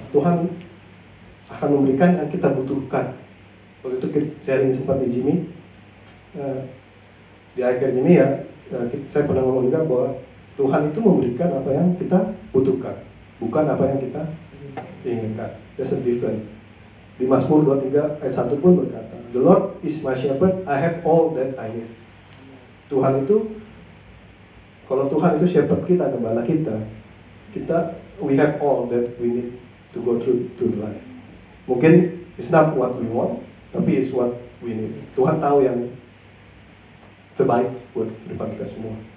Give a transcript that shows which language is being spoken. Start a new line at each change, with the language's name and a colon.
Indonesian: Tuhan akan memberikan yang kita butuhkan. Waktu itu sharing sempat di Jimmy, di akhir Jimmy ya, saya pernah ngomong juga bahwa Tuhan itu memberikan apa yang kita butuhkan, bukan apa yang kita inginkan.
English: That's different.
Indonesian: Di Mazmur 23 ayat 1 pun berkata,
English: The Lord is my shepherd, I have all that I need.
Indonesian: Tuhan itu, kalau Tuhan itu shepherd kita, gembala kita,
English: we have all that we need to go through life.
Indonesian: Mungkin
English: it's not what we want,
Indonesian: tapi
English: it's what we need.
Indonesian: Tuhan tahu yang terbaik buat depan kita semua.